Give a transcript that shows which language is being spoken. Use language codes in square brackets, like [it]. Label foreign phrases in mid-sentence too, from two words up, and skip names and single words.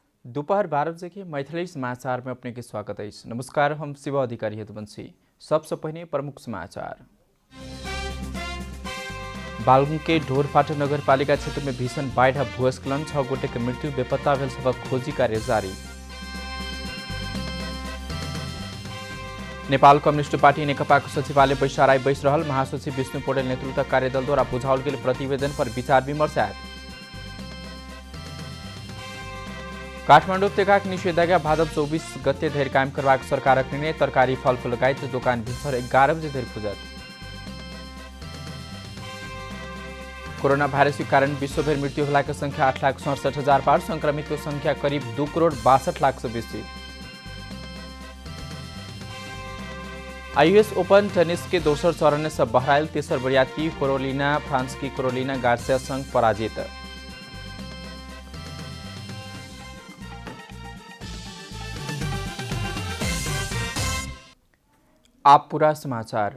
[mai] दोपहर 12 बजे के मैथिली समाचार में अपने के स्वागत है। नमस्कार, हम शिव अधिकारी हेतुवंशी। सबसे पहले प्रमुख समाचार। बागलुङ के ढोरपाटा नगरपालिका क्षेत्र में भीषण बाढ़ भूस्खलन, 6 गोटे की मृत्यु, बेपत्ता भेल सबक खोजी कार्य जारी। नेपाल कम्युनिस्ट पार्टी नेकपाको सचिवालय बैसाराई बैस रहल, महासचिव विष्णु पौडेल नेतृत्व कार्यदल द्वारा बुझाओल गेल प्रतिवेदन पर विचार विमर्श आयल। काठमाडौँ उपत्यकाक निषेधाज्ञा भादव 24 गते धरि कायम करबाक सरकारक निर्णय, तरकारी फलफूल लगायत दोकान भित्र 11 बजे धरि खुजत। कोरोना भाइरस के कारण विश्वभर मृत्यु होला की संख्या 8,67,000 पार, संक्रमित की संख्या करीब 2,62,00,000 से बेसी। आईयूएस ओपन टेनिस के दोसर चरण से बहराइल, तेसर बरियाती कोरोलिना फ्रांस की कोरोलिना गार्सिया संग पराजित। आप पूरा समाचार।